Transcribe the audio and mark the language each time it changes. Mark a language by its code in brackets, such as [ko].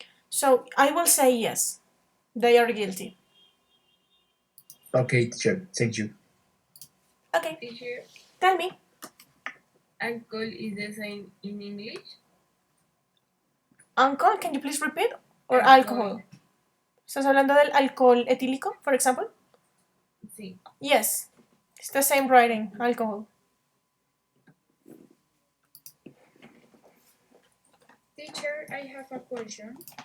[en] So I will say yes, they are guilty. Okay, teacher. Thank you. Okay. Teacher, Tell me. Alcohol is the same in English? Alcohol, can you please repeat? Or Alcohol. alcohol? [es] ¿Estás hablando del alcohol etílico, [en] for example? [es] Sí. [en] Yes. It's the same writing, alcohol. Teacher, I have a question.